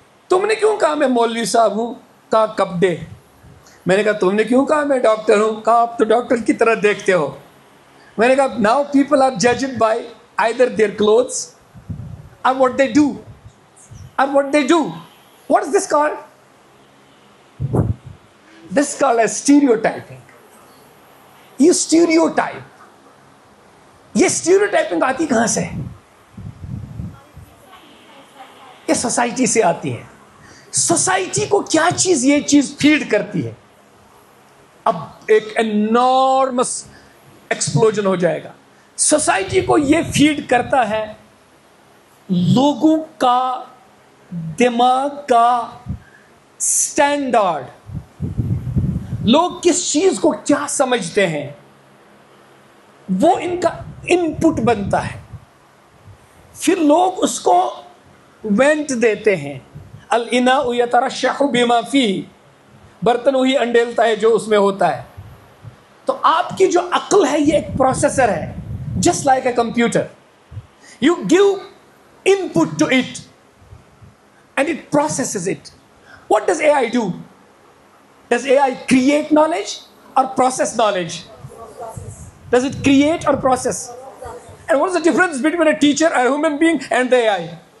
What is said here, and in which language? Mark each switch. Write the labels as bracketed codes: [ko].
[ur] تم نے کیوں کہا میں مولوی صاحب ہوں, کہا کپڑے. میں نے کہا تم نے کیوں کہا میں ڈاکٹر ہوں, کہا آپ تو ڈاکٹر کی طرح دیکھتے ہو. میں نے کہا [en] Now people are judged by either their clothes or what they do, or what they do. What is this called? This is called as stereotyping. You stereotype. [ur] یہ stereotyping آتی کہاں سے ہے؟ یہ سوسائٹی سے آتی ہے. سوسائٹی کو کیا چیز یہ چیز فیڈ کرتی ہے؟ اب ایک انارمس ایکسپلوژن ہو جائے گا. سوسائٹی کو یہ فیڈ کرتا ہے لوگوں کا دماغ کا سٹینڈرڈ. لوگ کس چیز کو کیا سمجھتے ہیں وہ ان کا ان پٹ بنتا ہے. پھر لوگ اس کو وینٹ دیتے ہیں. [ar] الاناء یترشح بما فیہ, [ur] برتن وہی انڈیلتا ہے جو اس میں ہوتا ہے. تو آپ کی جو عقل ہے یہ ایک پروسیسر ہے, [en] Just like a computer. You give input to it and it processes it. What does AI do? Does AI create knowledge or process knowledge? Does it create or process? And what is the difference between a teacher, a human being, and the AI?